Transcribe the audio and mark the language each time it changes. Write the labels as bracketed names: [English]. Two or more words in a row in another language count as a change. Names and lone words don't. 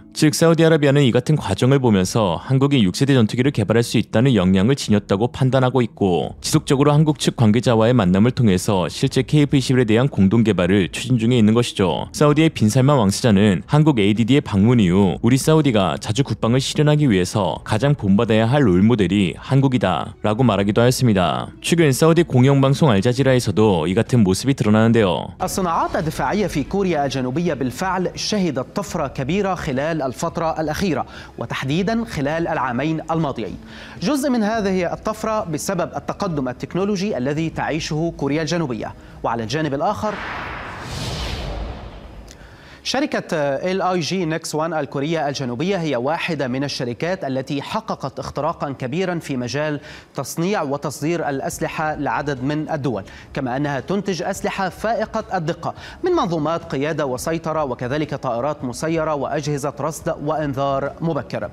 [Korean] 즉 사우디아라비아는 이 같은 과정을 보면서 한국이 6세대 전투기를 개발할 수 있다는 역량을 지녔다고 판단하고 있고 지속적으로 한국 측 관계자와의 만남을 통해서 실제 KF-21에 대한 공동 개발을 추진 중에 있는 것이죠. 사우디의 빈살만 왕세자는 한국 ADD의 방문 이후 우리 사우디가 자주 국방을 실현하기 위해서 가장 본받아야 할 롤모델이 한국이다 라고 말하기도 하였습니다. 최근 사우디 공영방송 알자지라에서도 이 같은 모습이 드러나는데요. [Arabic] الصناعات الدفاعية في كوريا الجنوبية بالفعل شهدت طفرة كبيرة خلال الفترة الأخيرة وتحديدا خلال العامين الماضيين. جزء من هذه الطفرة بسبب التقدم التكنولوجي الذي تعيشه كوريا الجنوبية، وعلى الجانب الآخر شركة LIG Nex One الكورية الجنوبية هي واحدة من الشركات التي حققت اختراقا كبيرا في مجال تصنيع وتصدير الأسلحة لعدد من الدول، كما أنها تنتج أسلحة فائقة الدقة من منظومات قيادة وسيطرة وكذلك طائرات مسيرة وأجهزة رصد وإنذار مبكر.